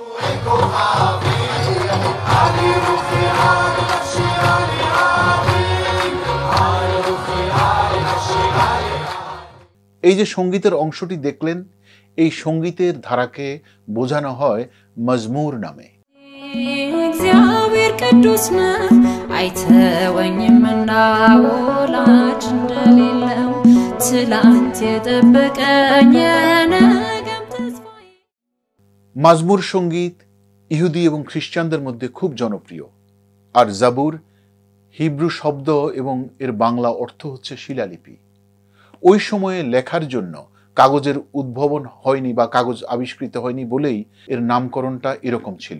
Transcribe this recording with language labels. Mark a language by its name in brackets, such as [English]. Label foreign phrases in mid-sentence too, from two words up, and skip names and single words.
[Bangla] এই যে সঙ্গীতের অংশটি দেখলেন, এই সঙ্গীতের ধারাকে বোঝানো হয় মজমুর নামে। [Amharic] እግዚአብሔር ቅዱስ ነው አይተወኝምና ወላጅ እንደሌለው ትላንት የጠበቀኝ ነገም ተስፋዬ። [Bangla] মাজমুর সঙ্গীত ইহুদি এবং খ্রিস্টানদের মধ্যে খুব জনপ্রিয়। আর জাবুর হিব্রু শব্দ এবং এর বাংলা অর্থ হচ্ছে শিলালিপি। ওই সময়ে লেখার জন্য কাগজের উদ্ভাবন হয়নি বা কাগজ আবিষ্কৃত হয়নি বলেই এর নামকরণটা এরকম ছিল।